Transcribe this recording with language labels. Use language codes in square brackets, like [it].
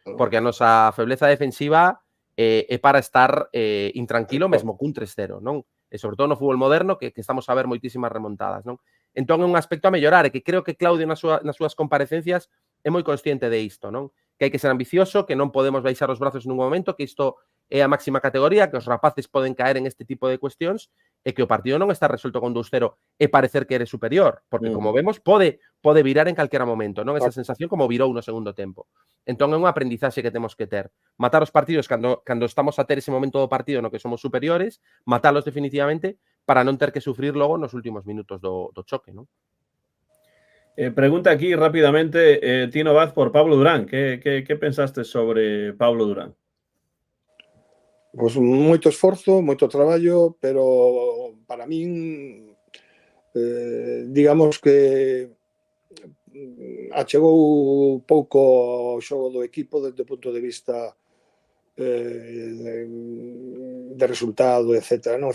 [gl] Porque a nosa febleza defensiva é para estar intranquilo mesmo cun 3-0, non? E sobre todo no fútbol moderno, que estamos a ver moitísimas remontadas, non? Entón é un aspecto a mellorar, e que creo que Claudio nas súas comparecencias é moi consciente de isto, non? Que hai que ser ambicioso, que non podemos baixar os brazos nun momento, que isto é a máxima categoría, que os rapaces poden caer en este tipo de cuestións, e que o partido non está resuelto con 2-0 e parecer que eres superior, porque como vemos, pode virar en calquera momento, non? Esa sensación como virou no segundo tempo. Entón é unha aprendizaxe que temos que ter. Matar os partidos cando estamos a ter ese momento do partido no que somos superiores, matalos definitivamente para non ter que sufrir logo nos últimos minutos do choque, non? Pregunta aquí rápidamente Tino Vaz por Pablo Durán. [es] ¿Qué pensaste sobre Pablo Durán? [gl] Pois moito esforzo, moito traballo, pero para min digamos que achegou pouco ao xogo do equipo desde o punto de vista de resultado, etc. Non?